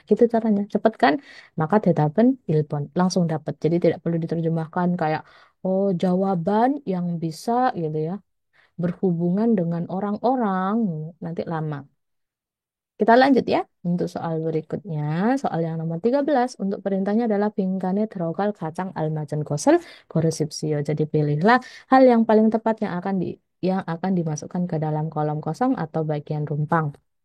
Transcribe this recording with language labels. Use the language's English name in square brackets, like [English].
[Indonesian] Gitu caranya. Cepet kan? Maka [Korean] 대답은 1번. [Indonesian] Langsung dapat. Jadi tidak perlu diterjemahkan kayak oh jawaban yang bisa gitu ya, berhubungan dengan orang-orang. Nanti lama. Kita lanjut ya untuk soal berikutnya. Soal yang nomor 13. Untuk perintahnya adalah [Korean] 빙간에 들어갈 가장 알맞은 것을 고르십시오. [Indonesian] Jadi pilihlah hal yang paling tepat yang akan dimasukkan ke dalam kolom kosong atau bagian rumpang.